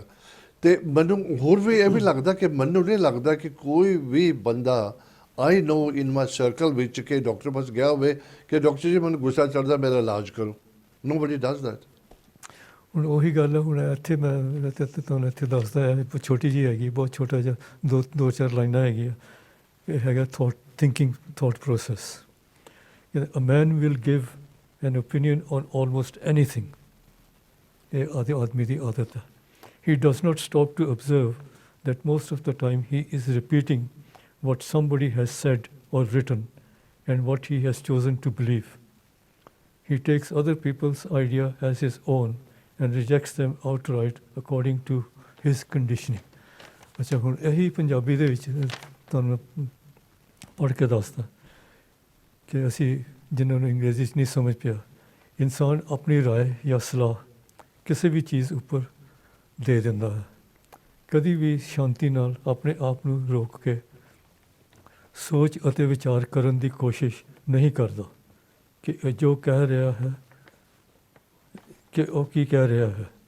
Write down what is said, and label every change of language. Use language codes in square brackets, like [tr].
[pa] ਅਤੇ ਮੈਨੂੰ ਹੋਰ ਵੀ ਇਹ ਵੀ ਲੱਗਦਾ ਕਿ ਮੈਨੂੰ ਨਹੀਂ ਲੱਗਦਾ ਕਿ ਕੋਈ ਵੀ ਬੰਦਾ [en] I know in my circle [pa] ਵਿੱਚ ਕਿ ਡਾਕਟਰ ਪਾਸ ਗਿਆ ਹੋਵੇ ਕਿ ਡਾਕਟਰ ਜੀ ਮੈਨੂੰ ਗੁੱਸਾ ਚੜ੍ਹਦਾ, ਮੇਰਾ ਇਲਾਜ ਕਰੋ। [en] Nobody does that. [pa] ਹੁਣ ਉਹੀ ਗੱਲ ਹੈ, ਹੁਣ ਇੱਥੇ ਮੈਂ ਤੁਹਾਨੂੰ ਇੱਥੇ ਦੱਸਦਾ ਹੈ, ਛੋਟੀ ਜਿਹੀ ਹੈਗੀ, ਬਹੁਤ ਛੋਟਾ ਜਿਹਾ, ਦੋ ਚਾਰ ਲਾਈਨਾਂ ਹੈਗੀਆਂ ਇਹ ਹੈਗਾ thought process. [en] A man will give an opinion on almost anything. [pa] ਇਹ ਆਦਮੀ ਦੀ ਆਦਤ ਹੈ। [en] He does not stop to observe that most of the time he is repeating what somebody has said or written and what he has chosen to believe. He takes other people's idea as his own and rejects them outright according to his conditioning. [pa] ਅੱਛਾ, ਹੁਣ ਇਹੀ ਪੰਜਾਬੀ ਦੇ ਵਿੱਚ ਤੁਹਾਨੂੰ ਪੜ੍ਹ ਕੇ ਦੱਸਦਾ ਕਿ ਅਸੀਂ ਜਿਨ੍ਹਾਂ ਨੂੰ ਅੰਗਰੇਜ਼ੀ 'ਚ ਨਹੀਂ ਸਮਝ ਪਿਆ, ਇਨਸਾਨ ਆਪਣੀ ਰਾਏ ਜਾਂ ਸਲਾਹ ਕਿਸੇ ਵੀ ਚੀਜ਼ ਉੱਪਰ ਦੇ ਦਿੰਦਾ ਹੈ। ਕਦੀ ਵੀ ਸ਼ਾਂਤੀ ਨਾਲ ਆਪਣੇ ਆਪ ਨੂੰ ਰੋਕ ਕੇ ਸੋਚ ਅਤੇ ਵਿਚਾਰ ਕਰਨ ਦੀ ਕੋਸ਼ਿਸ਼ ਨਹੀਂ ਕਰਦਾ ਕਿ ਇਹ ਜੋ ਕਹਿ ਰਿਹਾ ਹੈ ਕਿ ਉਹ ਕੀ ਕਹਿ ਰਿਹਾ ਹੈ।